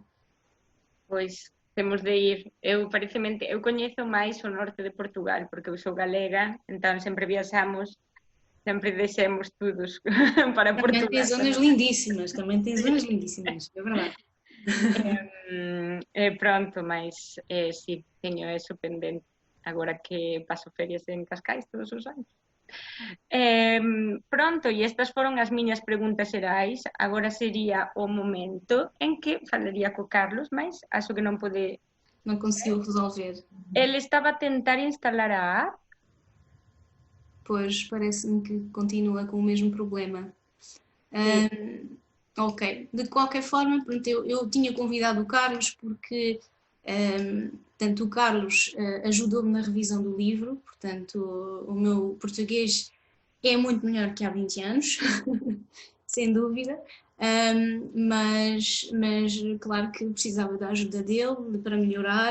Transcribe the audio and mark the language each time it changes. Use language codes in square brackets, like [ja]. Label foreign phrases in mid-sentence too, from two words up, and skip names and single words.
[pt] Pois, temos de ir. [gl] Eu coñezo máis o norte de Portugal, porque eu sou galega, então sempre viaxamos, sempre descemos todos para Portugal. [pt] Também tem zonas lindíssimas, é verdade. [gl] Pronto, mas sí, teño eso pendente, agora que paso ferias en Cascais todos os anos. Pronto, e estas foron as miñas preguntas xerais. Agora sería o momento en que falaría co Carlos, [pt] mas acho que [gl] non pode... Non conseguiu resolver. Ele estaba a tentar instalar a app. [pt] Pois, parece-me que continua com o mesmo problema. Ok, de qualquer forma, eu tinha convidado o Carlos porque tanto o Carlos ajudou-me na revisão do livro, portanto o meu português é muito melhor que há 20 anos, sem dúvida, mas claro que precisava da ajuda dele para melhorar.